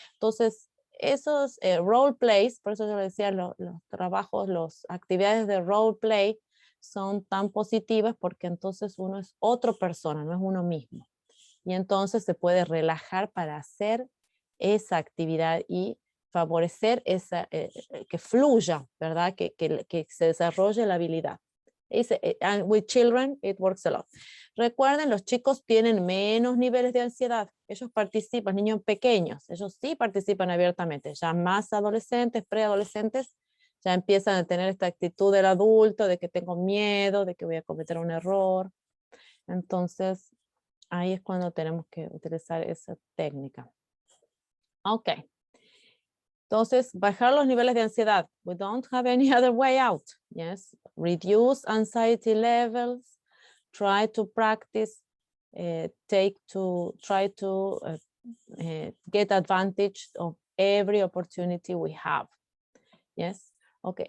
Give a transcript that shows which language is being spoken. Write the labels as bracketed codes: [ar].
[es] Entonces, esos role plays, por eso yo decía, los trabajos, las actividades de role play son tan positivas porque entonces uno es otra persona, no es uno mismo. Y entonces se puede relajar para hacer esa actividad y favorecer que fluya, ¿verdad? Que se desarrolle la habilidad. [en] And with children, it works a lot. [es] Recuerden, los chicos tienen menos niveles de ansiedad. Ellos participan, niños pequeños, ellos sí participan abiertamente. Ya más adolescentes, preadolescentes, ya empiezan a tener esta actitud del adulto, de que tengo miedo, de que voy a cometer un error. Entonces, ahí es cuando tenemos que utilizar esa técnica. Ok. Entonces, bajar los niveles de ansiedad. [en] We don't have any other way out. Yes. Reduce anxiety levels. Try to practice. Try to get advantage of every opportunity we have. Yes. Okay.